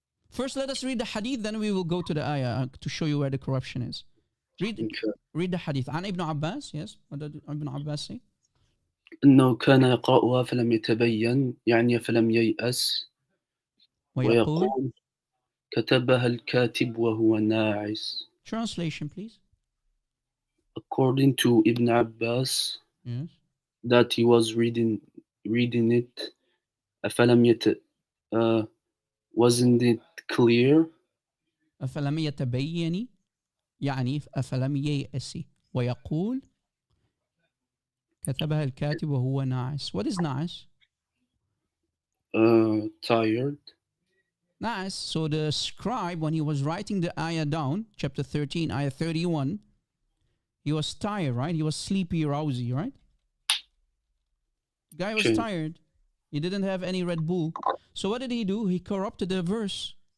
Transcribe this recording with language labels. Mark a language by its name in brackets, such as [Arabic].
[English] First, let us read the hadith, then we will go to the ayah to show you where the corruption is. Read the hadith. [Arabic] عن ابن عباس, [English] yes. What did Ibn Abbas say? [Arabic] أنه كان يقرأها فلم يتبين, يعني فلم ييأس. ويقول كتبها الكاتب وهو ناعس. [English] Translation, please. According to Ibn Abbas, yes, that he was reading it. أفلم wasn't it clear? [Arabic] أفلم يتبين يعني أفلم ييأس. ويقول كتبها الكاتب وهو ناعس. [English] What is ناعس? Tired. Nice. So the scribe, when he was writing the ayah down, chapter 13, ayah 31, he was tired, right? He was sleepy, rousy, right? Guy was tired. He didn't have any Red Bull. So what did he do? He corrupted the verse.